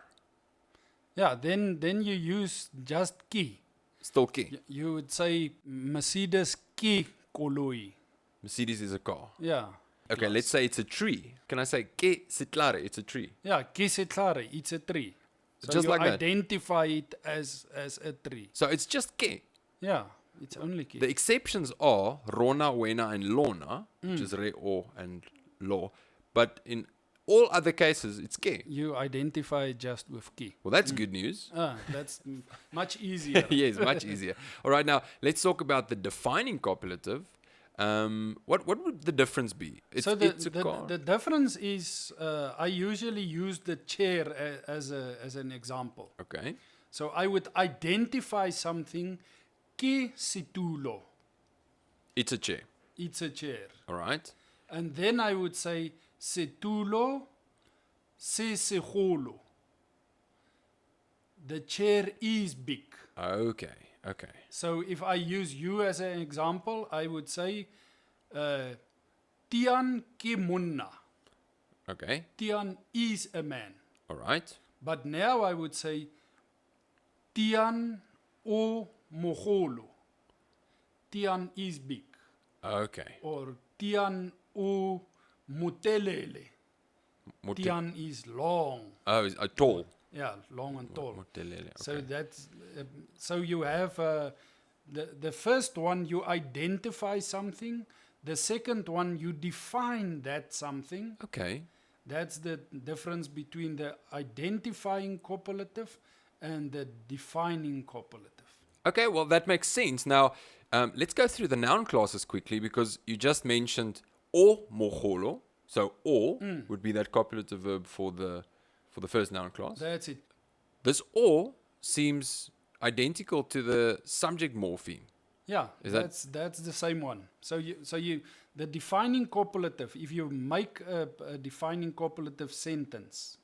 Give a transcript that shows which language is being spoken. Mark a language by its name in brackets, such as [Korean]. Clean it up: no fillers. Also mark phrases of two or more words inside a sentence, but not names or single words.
[English] Yeah, then you use just ke. Still ke. You would say Mercedes [Tswana] ke koloi. [English] Mercedes is a car. Yeah. Okay, Class. let's say it's a tree. Can I say [Tswana] ke sitlare? [English] It's a tree. Yeah, [Tswana] ke setlare, [English] it's a tree. So Just you like that. identify it as a tree. So it's just ke. Yeah, it's only ke. The exceptions are [Tswana] rona, wena, [English] and lona, which is re, o, and lo. But in all other cases, it's ke. You identify just with ke. Well, that's good news. That's much easier. Yes, much easier. All right, now let's talk about the defining copulative. What would the difference be? It's a car. the difference is I usually use the chair as an example. Okay. So I would identify something [Tswana] ke situlo. [English] It's a chair. It's a chair. All right. And then I would say [Tswana] situlo se segolo. [English] The chair is big. Okay. Okay. So if I use you as an example, I would say Tian [Tswana] ke monna. [English] Okay. Tian is a man. All right. But now I would say Tian [Tswana] o mogolo. [English] Tian is big. Okay. Or Tian [Tswana] o motelele. [English] Tian is long. Oh, tall. Yeah, long and tall. Motelele, So okay. that's so you have the first one you identify something. The second one you define that something. Okay. That's the difference between the identifying copulative and the defining copulative. Okay, well, that makes sense. Now, let's go through the noun classes quickly because you just mentioned [Tswana] o mogolo. [English] So, o would be that copulative verb for the first noun class. That's it. This o seems identical to the subject morpheme. Yeah, Is that- that's the same one. So you the defining copulative. If you make a defining copulative sentence,